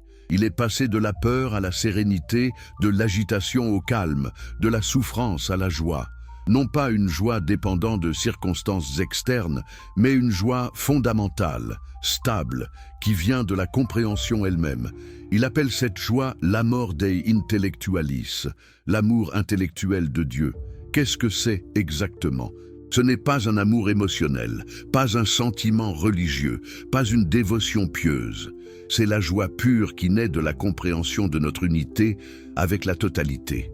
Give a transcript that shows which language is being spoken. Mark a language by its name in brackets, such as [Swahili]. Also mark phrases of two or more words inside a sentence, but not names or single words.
[French] Il est passé de la peur à la sérénité, de l'agitation au calme, de la souffrance à la joie. Non pas une joie dépendant de circonstances externes, mais une joie fondamentale, stable, qui vient de la compréhension elle-même. Il appelle cette joie l' [Latin] amor dei intellectualis, [French] l'amour intellectuel de Dieu. Qu'est-ce que c'est exactement? Ce n'est pas un amour émotionnel, pas un sentiment religieux, pas une dévotion pieuse. C'est la joie pure qui naît de la compréhension de notre unité avec la totalité.